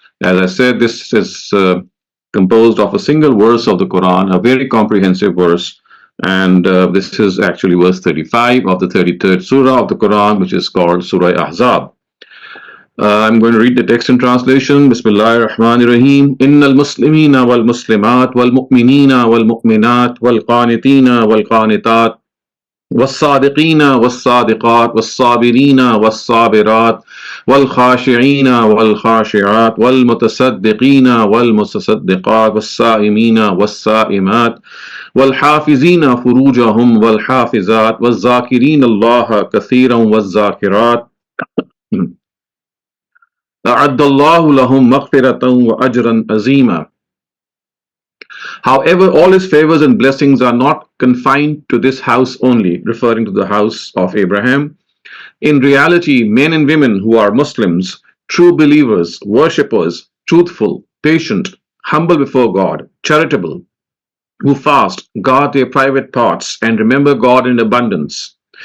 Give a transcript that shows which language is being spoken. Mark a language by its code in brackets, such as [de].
[en] As I said, this is composed of a single verse of the Quran, a very comprehensive verse. And this is actually verse 35 of the 33rd Surah of the Quran, which is called Surah Ahzab. I'm going to read the text in translation. [ar] Bismillah ar-Rahman ar-Rahim. Inna al-Muslimina wal-Muslimat wal-Mu'minina wal-Mu'minat wal-Qāniteen wal-Khānitat والصادقين والصادقات والصابرين والصابرات والخاشعين والخاشعات والمتصدقين والمتصدقات والصائمين والصائمات والحافظين فروجهم والحافظات والذاكرين الله كثيرا والذاكرات أعد الله لهم مغفرة وأجرا عظيما. [en] However, all his favors and blessings are not confined to this house only, referring to the house of Abraham. In reality, men and women who are Muslims, true believers, worshippers, truthful, patient, humble before God, charitable, who fast, guard their private parts, and remember God in abundance.